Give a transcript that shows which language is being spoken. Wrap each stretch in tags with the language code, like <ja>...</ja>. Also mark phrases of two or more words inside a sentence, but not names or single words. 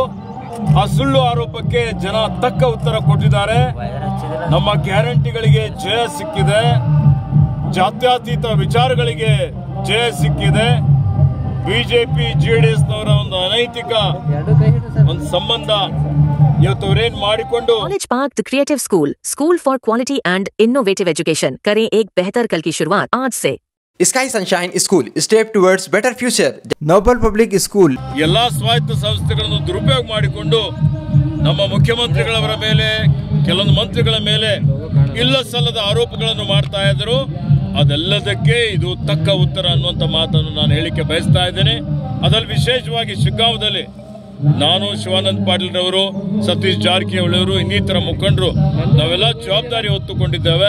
<kn>ಆ ಸುಳ್ಳು ಆರೋಪಕ್ಕೆ ಜನ ತಕ್ಕ ಉತ್ತರ ಕೊಟ್ಟಿದ್ದಾರೆ. ನಮ್ಮ ಗ್ಯಾರಂಟಿಗಳಿಗೆ ಜಯ ಸಿಕ್ಕಿದೆ, ಜಾತ್ಯತೀತ ವಿಚಾರಗಳಿಗೆ ಜಯ ಸಿಕ್ಕಿದೆ. ಬಿಜೆಪಿ ಜೆಡಿಎಸ್ನವರ ಒಂದು ಅನೈತಿಕ ಒಂದು ಸಂಬಂಧ ಇವತ್ತು ಅವರೇನ್ ಮಾಡಿಕೊಂಡು</kn> <en>College Park the creative school for quality and innovative education</en> <hi>करें एक बेहतर कल की शुरुआत आज से।</hi> <en>Sky Sunshine School step towards better future. नोबल पब्लिक स्कूल</en> <kn>ಎಲ್ಲಾ ಸ್ವಾಯತ್ತ ಸಂಸ್ಥೆಗಳನ್ನು ದುರುಪಯೋಗ ಮಾಡಿಕೊಂಡು ನಮ್ಮ ಮುಖ್ಯಮಂತ್ರಿಗಳವರ ಮೇಲೆ, ಕೆಲವೊಂದು ಮಂತ್ರಿಗಳ ಮೇಲೆ ಇಲ್ಲ ಸಲ್ಲದ ಆರೋಪಗಳನ್ನು ಮಾಡ್ತಾ ಇದ್ರು. ಅದೆಲ್ಲದಕ್ಕೆ ಇದು ತಕ್ಕ ಉತ್ತರ ಅನ್ನುವಂಥ ಮಾತನ್ನು ನಾನು ಹೇಳಿಕೆ ಬಯಸ್ತಾ ಇದ್ದೇನೆ. ಅದರಲ್ಲಿ ವಿಶೇಷವಾಗಿ ಶಿಗ್ಗಾಂವದಲ್ಲಿ ನಾನು, ಶಿವಾನಂದ ಪಾಟೀಲ್ ರವರು, ಸತೀಶ್ ಜಾರಕಿಹೊಳಿ ಅವರು, ಇನ್ನಿತರ ಮುಖಂಡರು ನಾವೆಲ್ಲ ಜವಾಬ್ದಾರಿ ಹೊತ್ತುಕೊಂಡಿದ್ದೇವೆ.</kn>